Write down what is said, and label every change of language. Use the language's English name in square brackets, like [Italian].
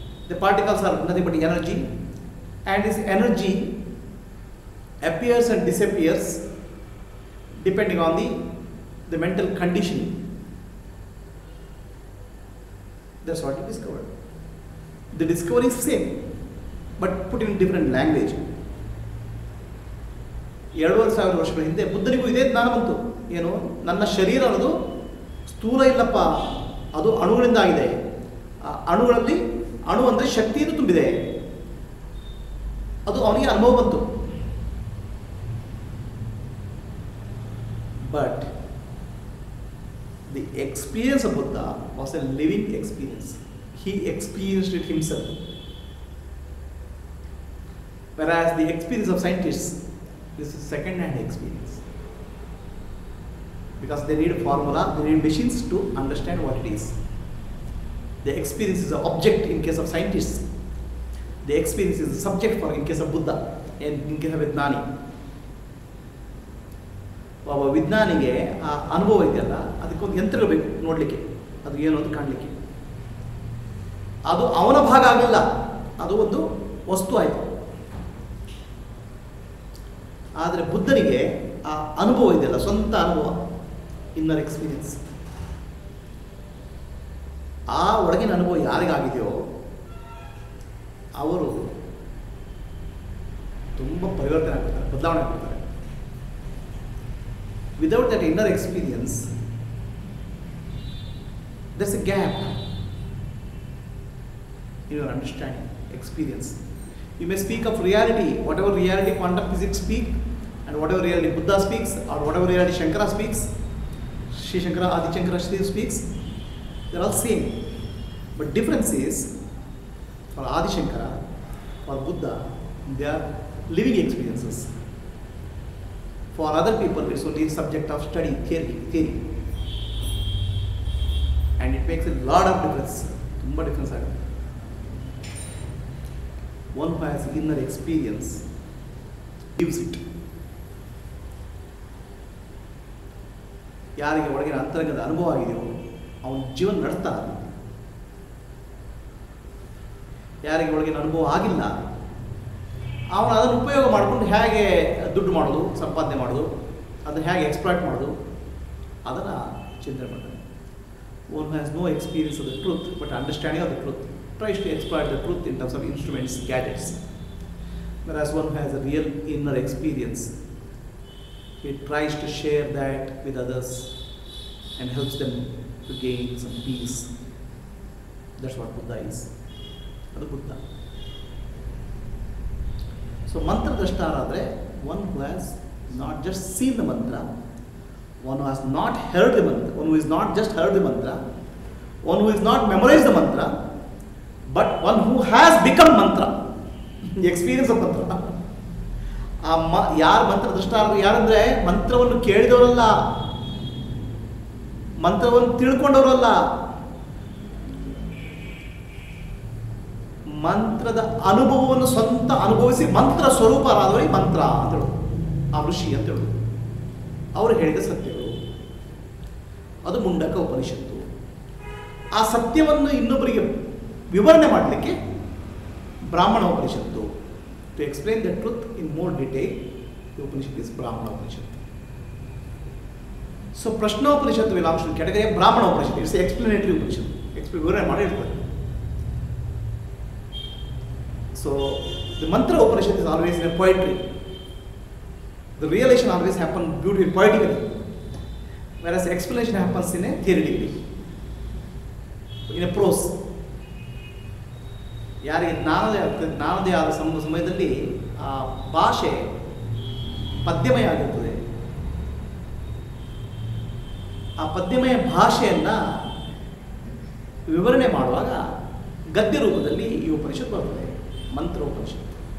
[English] The particles are nothing but energy, and this energy appears and disappears depending on the mental conditioning. That's what he discovered. The discovery is same, but put in different language. [Kannada] 2500 ವರ್ಷಗಳ ಹಿಂದೆ ಬುದ್ಧನಿಗೂ ಇದೇ ಜ್ಞಾನ ಬಂತು. ಏನು, ನನ್ನ ಶರೀರ ಅನ್ನೋದು ಸ್ಥೂಲ ಇಲ್ಲಪ್ಪ, ಅದು ಅಣುಗಳಿಂದ ಆಗಿದೆ. ಆ ಅಣುಗಳಲ್ಲಿ ಅಣು ಅಂದರೆ ಶಕ್ತಿಯನ್ನು ತುಂಬಿದೆ. ಅದು ಅವನಿಗೆ ಅನುಭವ ಬಂತು. [English] But the experience of Buddha was a living experience. He experienced it himself. Whereas the experience of scientists is second-hand experience, because they need a formula, they need machines to understand what it is. The experience is an object in case of scientists. The experience is a subject for in case of Buddha and in case of Viಜ್ಞಾನಿ. [Kannada] ಒಬ್ಬ ವಿಜ್ಞಾನಿಗೆ ಆ ಅನುಭವ ಇದೆಯಲ್ಲ, ಅದಕ್ಕೊಂದು ಯಂತ್ರ ಬೇಕು ನೋಡಲಿಕ್ಕೆ, ಅದು ಏನು ಅಂತ ಕಾಣಲಿಕ್ಕೆ. ಅದು ಅವನ ಭಾಗ ಆಗಲಿಲ್ಲ, ಅದು ಒಂದು ವಸ್ತು ಆಯಿತು. ಆದರೆ ಬುದ್ಧನಿಗೆ ಆ ಅನುಭವ ಇದೆಯಲ್ಲ, ಸ್ವಂತ ಅನುಭವ, [English] Inner experience. [Kannada] ಆ ಒಳಗಿನ ಅನುಭವ ಯಾರಿಗಾಗಿದೆಯೋ ಅವರು ತುಂಬ ಪರಿವರ್ತನೆ ಆಗ್ತಾರೆ, ಬದಲಾವಣೆ ಆಗ್ತಾರೆ. [English] Without that inner experience there's a gap in your understanding, experience. You may speak of reality, whatever reality quantum physics speak, and whatever reality Buddha speaks, or whatever reality Shankara speaks, Sri Shankara, Adi Shankara speaks, they're all same. But difference is, for Adi Shankara, for Buddha, they are living experiences. For other people, it's only subject of study, theory. And it makes a lot of difference. [Kannada] Tumba difference ಆಗುತ್ತೆ. [English] One who has inner experience gives it. [Kannada] ಯಾರಿಗೆ ಒಳಗಿನ ಅಂತರಂಗದ ಅನುಭವ ಆಗಿದೆಯೋ ಅವನ ಜೀವನ ನಡೆಸ್ತಾನೆ. ಯಾರಿಗೆ ಒಳಗಿನ ಅನುಭವ ಆಗಿಲ್ಲ ಅವನು ಅದನ್ನು ಉಪಯೋಗ ಮಾಡಿಕೊಂಡು ಹೇಗೆ ದುಡ್ಡು ಮಾಡೋದು, ಸಂಪಾದನೆ ಮಾಡೋದು, ಅದನ್ನು ಹೇಗೆ ಎಕ್ಸ್ಪ್ಲಾಯ್ಟ್ ಮಾಡೋದು, ಅದನ್ನು ಚಿಂತನೆ ಮಾಡ್ತಾನೆ. [English] One who has no experience of the truth but understanding of the truth tries to exploit the truth in terms of instruments, gadgets. Whereas one who has a real inner experience, he tries to share that with others and helps them to gain some peace. That's what Buddha is. That's Buddha. So mantra drashtaradre, one who has not just seen the mantra, one who has not heard the mantra, one who is not just heard the mantra, one who is not memorized the mantra, but one who has become mantra, the experience of mantra. ಆ [Kannada] ಯಾರು ಮಂತ್ರ ದೃಷ್ಟಾರ ಯಾರಂದ್ರೆ ಮಂತ್ರವನ್ನು ಕೇಳಿದವರಲ್ಲ, ಮಂತ್ರವನ್ನು ತಿಳ್ಕೊಂಡವರಲ್ಲ, ಮಂತ್ರದ ಅನುಭವವನ್ನು ಸ್ವಂತ ಅನುಭವಿಸಿ ಮಂತ್ರ ಸ್ವರೂಪರಾದವರಿಗೆ ಮಂತ್ರ ಅಂತ ಹೇಳೋದು, ಆ ಋಷಿ ಅಂತ ಹೇಳೋದು. ಅವರು ಹೇಳಿದ ಸತ್ಯಗಳು, ಅದು ಮುಂಡಕ ಉಪನಿಷತ್ತು. ಆ ಸತ್ಯವನ್ನು ಇನ್ನೊಬ್ಬರಿಗೆ ವಿವರಣೆ ಮಾಡಲಿಕ್ಕೆ ಬ್ರಾಹ್ಮಣ ಉಪನಿಷತ್ತು. [English] To explain the truth in more detail, the Upanishad is Brahmana Upanishad. [Kannada] ಸೊ ಪ್ರಶ್ನೋಪನಿಷತ್ತು ವಿಲಾಂಶ ಕೆಟಗರಿ ಬ್ರಾಹ್ಮಣ ಉಪನಿಷತ್ತು. [English] it's explanatory Upanishad, [Kannada] ವಿವರಣೆ ಮಾಡಿ ಹೇಳ್ತಾರೆ. [English] So the mantra Upanishad is always in a poetry. The realization always happens beautifully, poetically, whereas explanation happens in a theoretically, in a prose. [Kannada] ಯಾರಿಗೆ ಜ್ಞಾನದೇ ಆದ ಸಮಯದಲ್ಲಿ ಆ ಭಾಷೆ ಪದ್ಯಮಯ ಆಗಿರ್ತದೆ. ಆ ಪದ್ಯಮಯ ಭಾಷೆಯನ್ನು ವಿವರಣೆ ಮಾಡುವಾಗ ಗದ್ಯ ರೂಪದಲ್ಲಿ ಈ ಉಪನಿಷತ್ ಬರ್ತದೆ, ಮಂತ್ರ ಉಪನಿಷತ್ತು.